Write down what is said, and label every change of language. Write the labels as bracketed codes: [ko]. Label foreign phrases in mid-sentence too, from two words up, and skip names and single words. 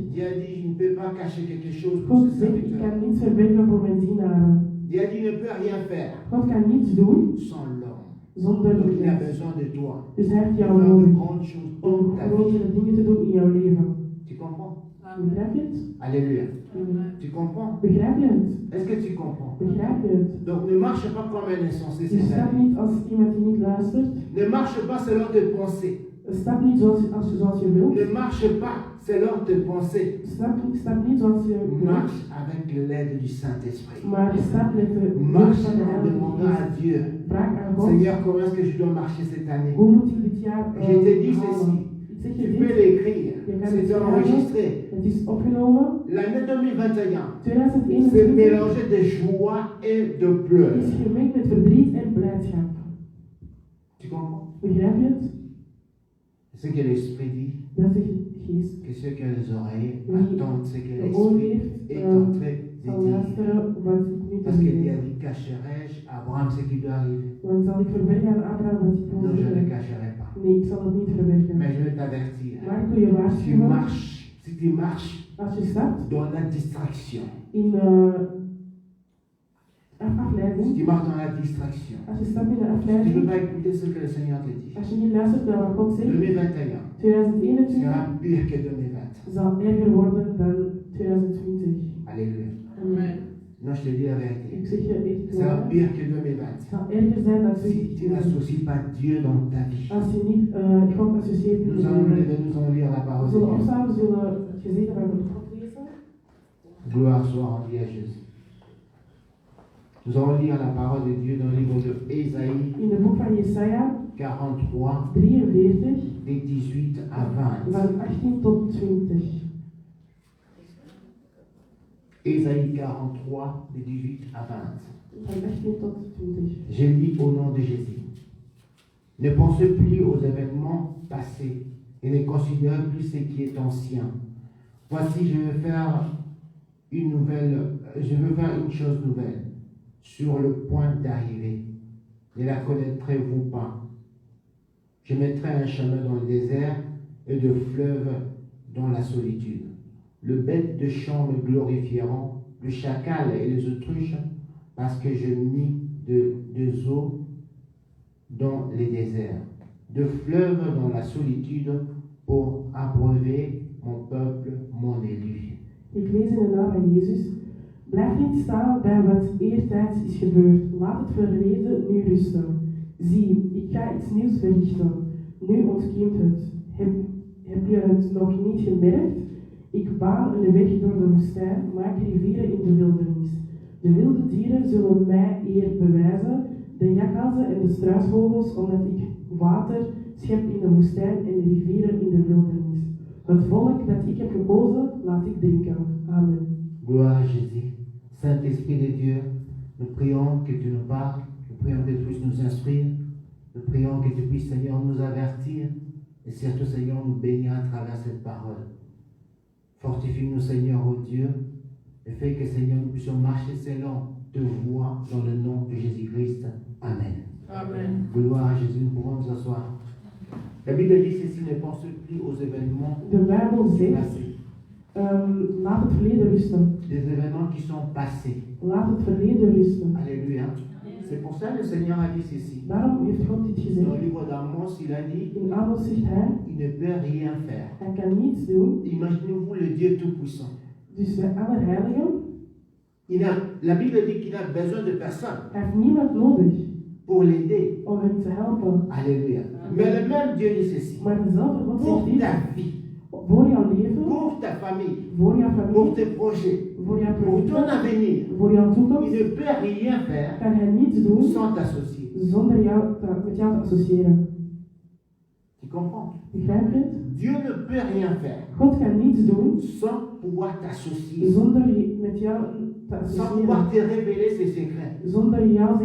[fr] Dieu a dit, je ne peux pas cacher quelque chose pour [nl] God [fr] ses [nl] zegt, ik [fr] serviteurs. [nl] kan niets verbergen voor mijn dienaren. [fr] Dieu a dit, ne peut rien faire [nl] God kan niets doen [fr] sans l'homme. [nl] zonder [fr] Donc il a [nl] mens. [fr] besoin de toi. [nl] Dus hij heeft [fr] Pour [nl] jou [fr] faire de [nl] nodig [fr] grandes choses [nl] om [fr] dans ta vie. [nl] grotere dingen te doen in jouw leven. [fr] Tu comprends? Amen. [nl] Begrijp je het? [fr] Alléluia. Amen. Tu comprends? [nl] Begrijp je het? [fr] Est-ce que tu comprends? [nl] Begrijp je het? [fr] Donc ne marche pas comme un insensé [nl] Je [fr] cette [nl] stapt [fr] année. [nl] niet als iemand die niet luistert. [fr] Ne marche pas selon tes pensées. [nl] Stap niet zoals je wilt. [fr] Ne marche pas selon tes pensées. [nl] Stap niet zoals je wilt. [fr] Marche avec l'aide du Saint-Esprit. [nl] Maar stap met de hulp [fr] Marche [nl] van de [fr] en [nl] Heilige [fr] demandant à [nl] Geest. [fr] Dieu, [nl] Vraag aan God. [fr] Seigneur, comment est-ce que je dois marcher cette année? [nl] Hoe moet ik dit jaar [fr] Je t'ai dit [nl] halen? [fr] ceci. [nl] Ik zeg [fr] Tu [nl] je [fr] peux [nl] dit. [fr] l'écrire. C'est enregistré. [nl] Het is opgenomen. [fr] L'année 2021, c'est [nl] 2021 [fr] mélanger de joie et de pleurs. [nl] is gemengd met verdriet en blijdschap. [fr] Tu comprends? [nl] Begrijp je het? [fr] Ce que l'Esprit dit, [nl] Dat zegt Geest. [fr] que ceux qui ont les oreilles Oui. attendent ce que [nl] De oor [fr] l'Esprit [nl] heeft, [fr] est en train de [nl] zal [fr] dire. [nl] luisteren wat ik nu te [fr] Parce que Dieu [nl] zeggen. [fr] a dit, cacherai-je à Abraham ce qui doit arriver? [nl] Want zal ik verbergen aan Abraham wat ik wil [fr] Non, je ne le [nl] zeggen? [fr] cacherai pas. [nl] Nee, ik zal het niet verbergen. [fr] Mais je vais t'avertir. [nl] Maar ik wil je [fr] Si tu [nl] waarschuwen. [fr] marches, si tu marches [nl] Als je stapt [fr] dans la distraction, [nl] in [fr] si [nl] afleiding. [fr] tu marches dans la distraction, [nl] Als je stapt in de [fr] tu ne peux [nl] afleiding. [fr] pas écouter ce que le Seigneur te dit. [nl] Als je niet luistert naar wat God zegt. [fr] 2021 [nl] 2021 [fr] sera pire que 2020. [nl] zal erger worden dan 2020. [fr] Alléluia. Amen. Non, je te dis la [nl] Ik [fr] vérité. [nl] zeg je echt [fr] Ça sera [nl] waar. [fr] pire que 2020. [nl] Het zal erger zijn dan [fr] Si tu [nl] 2020. [fr] n'associes pas Dieu dans ta vie. [nl] Als je niet God associeert met [fr] Nous [nl] je [fr] allons [nl] leven. [fr] lever, nous allons lire la [nl] We [fr] parole de [nl] zullen [fr] Dieu. [nl] opstaan, we zullen het gezegde van God lezen. [fr] Gloire soit rendue à Jésus. Nous allons lire la parole de Dieu dans le livre de Ésaïe [nl] In het boek van Jesaja [fr] 43, [nl] 43, [fr] des 18 à 20. [nl] van 18 tot 20. [fr] Ésaïe 43, des 18 à 20. [nl] Van 18 tot 20. [fr] Je lis au nom de Jésus. Ne pensez plus aux événements passés et ne considérez plus ce qui est ancien. Voici, je veux faire une chose nouvelle, sur le point d'arriver. Ne la connaîtrez-vous pas? Je mettrai un chemin dans le désert et de fleuves dans la solitude. Le bête de champ me glorifieront, le chacal et les autruches, parce que je mis de eaux dans les déserts, de fleuves dans la solitude pour abreuver mon peuple, mon élu. [nl] Ik lees in de naam van Jezus. Blijf niet staan bij wat eertijds is gebeurd. Laat het verleden nu rusten. Zie, ik ga iets nieuws verrichten. Nu ontkiemt het. Heb je het nog niet gemerkt? Ik baan een weg door de woestijn, maak rivieren in de wildernis. De wilde dieren zullen mij eer bewijzen, de jakhalzen en de struisvogels, omdat ik water schep in de woestijn en rivieren in de wildernis. Het volk dat ik heb gekozen, laat ik drinken. Amen. [fr] Gloire à Jésus. Saint-Esprit de Dieu, nous prions que tu nous parles, nous prions que tu puisses nous instruire, nous prions que tu puisses, Seigneur, nous avertir et surtout, Seigneur, nous bénir à travers cette parole. Fortifie-nous, Seigneur, ô Dieu, et fais que, Seigneur, nous puissions marcher selon te voix dans le nom de Jésus-Christ. Amen. Amen. Gloire à Jésus, nous pouvons nous asseoir. La Bible dit ceci, ne pense plus aux événements [nl] De Bijbel zegt, [fr] passés. [nl] laat het verleden rusten. [fr] Des événements qui sont passés. [nl] Laat het verleden rusten. [fr] Alléluia. C'est pour ça que le Seigneur a dit ceci. [nl] Daarom heeft God dit [fr] Dans [nl] gezegd. [fr] le livre d'Amos, il a dit, [nl] In Amos zegt hij, [fr] il ne peut rien faire. [nl] hij kan niets doen. [fr] Imaginez-vous le Dieu Tout-Puissant. [nl] Dus de Allerheilige, [fr] La Bible dit qu'il n'a besoin de personne [nl] hij heeft niemand nodig [fr] pour l'aider. [nl] om hem te helpen. [fr] Alléluia. Mais le même Dieu dit ceci. [nl] Maar dezelfde God [fr] Pour [nl] zegt dit, [fr] ta vie, [nl] voor jouw leven, [fr] pour ta famille, [nl] voor jouw [fr] pour [nl] familie, [fr] tes projets, [nl] voor jouw [fr] pour ton [nl] projecten, [fr] avenir, [nl] voor jouw [fr] il [nl] toekomst, [fr] ne peut rien faire [nl] kan hij niets doen [fr] sans t'associer. [nl] zonder met jou te associëren. [fr] Tu comprends? [nl] Begrijp je het? [fr] Dieu ne peut rien faire [nl] God kan niets doen [fr] sans pouvoir t'associer, [nl] zonder met jou te [fr] sans pouvoir [nl] associëren. [fr] te révéler ses secrets. [nl] Zonder jou zijn